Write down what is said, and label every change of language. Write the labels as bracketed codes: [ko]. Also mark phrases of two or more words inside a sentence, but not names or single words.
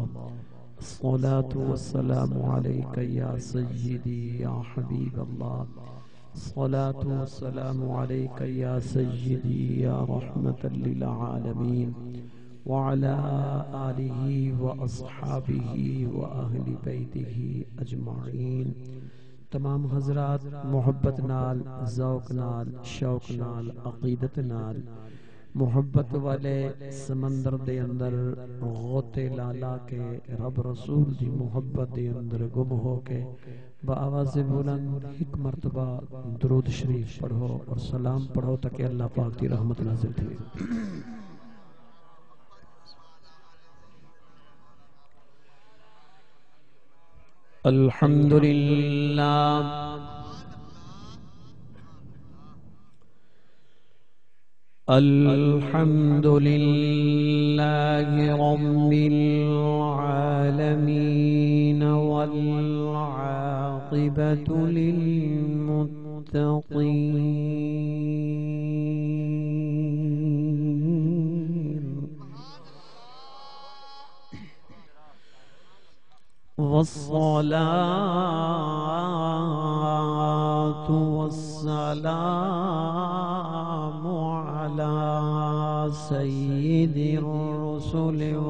[ar] الصلاة والسلام عليك يا سيدي يا حبيب الله. الصلاة والسلام عليك يا سيدي يا رحمة للعالمين وعلى آله وأصحابه وأهل بيته أجمعين. [pa] تمام حضرات محبت نال، ذوق نال، شوق نال، عقیدت نال محبت والے سمندر دے اندر غوطے لالا کے رب رسول دی محبت دے اندر گم ہو کے [ur] بآواز بلند ایک مرتبہ درود شریف پڑھو اور سلام پڑھو تاکہ [pa] اللہ پاک دی رحمت نازل تھی. [ar] الحمدللہ الحمدللہ رب العالمین والعاقبۃ للمتقین والصلاة والسلام على سيد الرسل